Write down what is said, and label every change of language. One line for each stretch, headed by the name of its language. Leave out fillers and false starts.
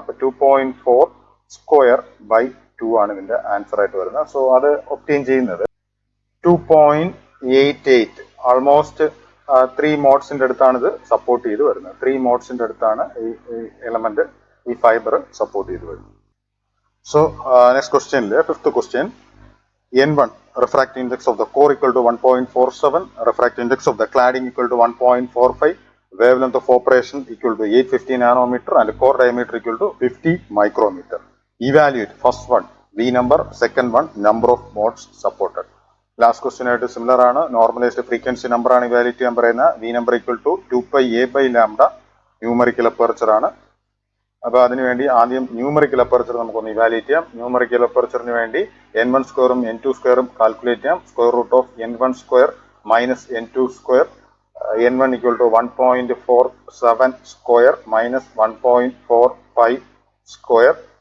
Malayalam: അപ്പൊ 2.4 square by 2 ആണ് ഇതിന്റെ ആൻസർ ആയിട്ട് വരുന്നത്. സോ അത് ഒബ്റ്റെയിൻ ചെയ്യുന്നത് 2.88, ഓൾമോസ്റ്റ് 3 മോഡ്സിന്റെ അടുത്താണ് ഇത് സപ്പോർട്ട് ചെയ്ത് വരുന്നത്. 3 മോഡ്സിന്റെ അടുത്താണ് ഈ എലമെന്റ്, ഈ ഫൈബർ സപ്പോർട്ട് ചെയ്ത് വരുന്നത്. സോ നെക്സ്റ്റ് ക്വസ്റ്റ്യനിൽ fifth question,
English: N1 refractive index of the core equal to 1.47, refractive index of the cladding equal to 1.45, wavelength of operation equal to 850 nanometer and core diameter equal to 50 micrometer. Evaluate first one V number, second one number of modes supported. Last question
Malayalam: ആയിട്ട് similar ആണ്. Normalised frequency number ആണ് evaluate ചെയ്യാൻ പറയുന്നത്.
English: V number equal to 2π a by lambda,
Malayalam: numerical aperture ആണ്. അപ്പൊ അതിനുവേണ്ടി ആദ്യം numerical aperture നമുക്കൊന്ന് ഇവാലുവേറ്റ് ചെയ്യാം. ന്യൂമറിക്കൽ അപ്പർച്ചറിന് വേണ്ടി N1 സ്ക്വയറും N2 സ്ക്വയറും കാൽക്കുലേറ്റ് ചെയ്യാം. Square root of N1 square minus N2 square, N1 equal to 1.47 square minus 1.45 square.